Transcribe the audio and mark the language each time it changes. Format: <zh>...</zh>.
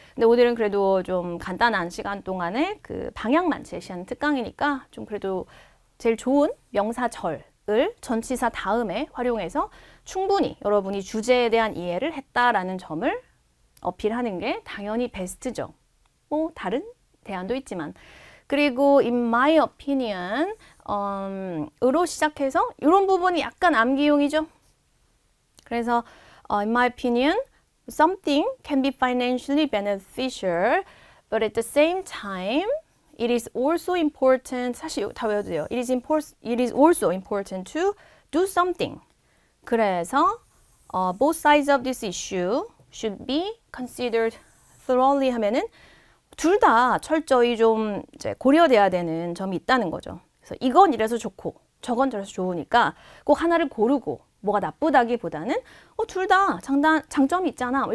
<ko>근데 오늘은 그래도 좀 간단한 시간 동안에 그 방향만 제시하는 특강이니까 좀 그래도 제일 좋은 명사절을 전치사 다음에 활용해서 충분히 여러분이 주제에 대한 이해를 했다라는 점을 어필하는 게 당연히 베스트죠. 뭐 다른 대안도 있지만. 그리고</ko> <en>in my opinion</en> <ko>으로 시작해서 이런 부분이 약간 암기용이죠.</ko> <en>그래서 in my opinion something can be financially beneficial but at the same time it is also important.</en> <ko>사실 다 외워도 돼요.</ko> <en>It is also important to do something.</en> <ko>그래서</ko> <en>both sides of this issue should be considered thoroughly</en> <ko>하면은 둘 다 철저히 좀 이제 고려돼야 되는 점이 있다는 거죠. 그래서 이건 이래서 좋고 저건 저래서 좋으니까 꼭 하나를 고르고 뭐가 나쁘다기보다는 둘 다 장점이 있잖아.</ko>